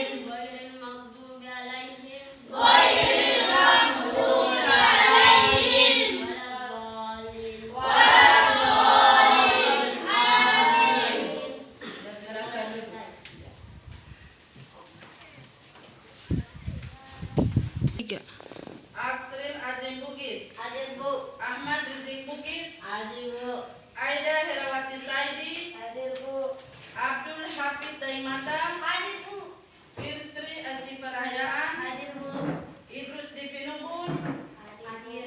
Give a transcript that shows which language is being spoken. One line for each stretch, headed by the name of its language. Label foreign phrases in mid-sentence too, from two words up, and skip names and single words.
Arabic: غير المغضوب عليهم. غير المغضوب عليهم. ولا الضالين. ولا الضالين. Amin.
Indonesian: Asrin Azim Bugis, Hadir Bu. Ahmad Rizik Bugis, Hadir Bu. Aida Herawati Saidi, Hadir Bu. Abdul Hafid Taimata, Hadir Bu. Firsri Asifah Rahyaan, Hadir Bu. Idrus Divinubun, Hadir.